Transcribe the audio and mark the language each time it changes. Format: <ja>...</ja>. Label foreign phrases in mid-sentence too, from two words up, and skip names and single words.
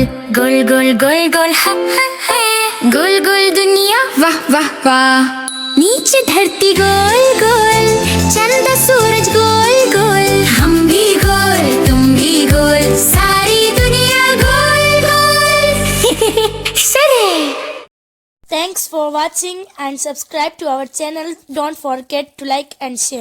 <hi>गोल गोल गोल गोल हा हा हा, गोल गोल दुनिया वाह वाह वाह। नीचे धरती गोल गोल, चंदा सूरज गोल गोल, हम भी गोल तुम भी गोल, सारी दुनिया गोल गोल। सरे।</hi> <en>Thanks for watching and subscribe to our channel. Don't forget to like and share.</en>